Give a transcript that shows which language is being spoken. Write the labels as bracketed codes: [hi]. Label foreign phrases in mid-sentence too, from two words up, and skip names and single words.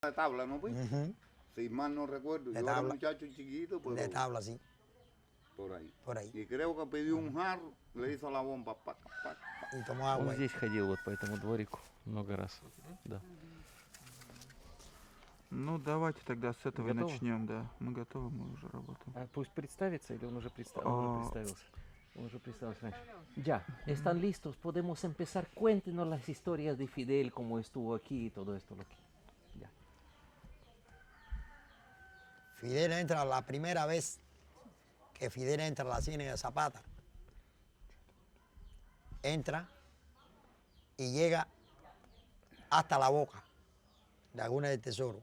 [es] de tabla, ¿no fue? Ujú. Si mal no recuerdo. De Yo era tabla. muchacho chiquito, pero De tabla, sí, por ahí. por ahí. Y creo que pidió un jarro, le hizo la bomba, paca, paca. Y tomó [ru] Он [es] agua ahí. [ru] здесь ходил вот по этому дворику много раз. Да. Ну, давайте тогда с этого и Готовы? начнем, да. Мы готовы, мы уже работаем. А пусть представится или он уже, он А. уже представился? Он уже представился раньше. [es] Ya, están listos, podemos empezar. Cuéntenos las historias de Fidel, cómo estuvo aquí y todo esto. Ya. Fidel entra la primera vez que Fidel entra a la Ciénaga de Zapata. Entra y llega hasta la boca, Laguna del Tesoro.